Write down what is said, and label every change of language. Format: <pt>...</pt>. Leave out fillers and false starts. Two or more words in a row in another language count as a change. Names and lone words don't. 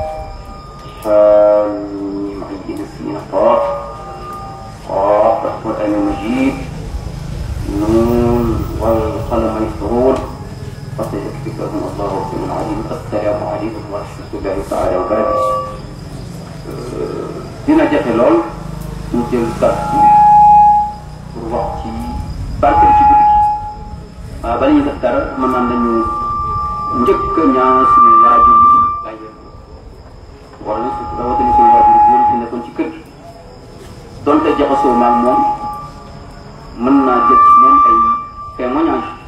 <ar>حاميم عين سين قاف قاف القرآن المجيد نون والقلم يسطرون فسيكفيكهم الله وسلم عليم السلام عليكم ورحمة الله تعالى وبركاته</ar> <wo>dina jafe lool ñu jël kàddu pour wax ci barke ci guddi gi waaw bala ñuy def dara mën naan dañu njëkk a ñaan suñu waajur yi bàyyeeku wala surtout rawatina suñu waajur yi góor fi nekkoon ci kër gi donte jaxasoo maag moom mën naa jël ci moom ay témoignage</wo>